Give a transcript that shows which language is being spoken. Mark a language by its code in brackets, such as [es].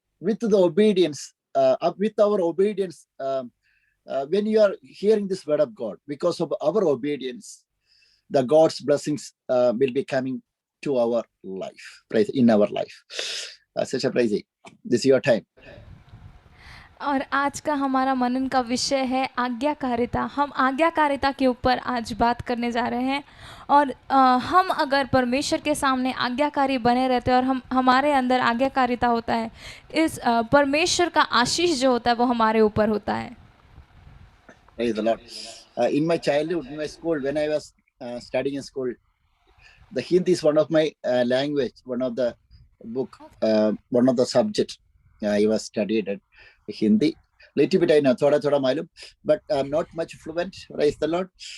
[en] With the obedience, with our obedience, when you are hearing this word of God, because of our obedience, the God's blessings will be coming to our life, praise, in our life. Such a praise. This is your time. [hi] और आज का हमारा मनन का विषय है आज्ञाकारिता। हम आज्ञाकारिता के ऊपर आज बात करने जा रहे हैं। और हम अगर परमेश्वर के सामने आज्ञाकारी बने रहते हैं और हमारे अंदर आज्ञाकारिता होता है, इस परमेश्वर का आशीष जो होता है वो हमारे ऊपर होता है। [en] Praise the Lord. In my childhood, in my school, when I was studying in school, the Hindi is one of my language, one of the book, one of the subject I was studied at Hindi. Little bit I know, [hi] thoda malum, [en] but I'm not much fluent. Praise the Lord.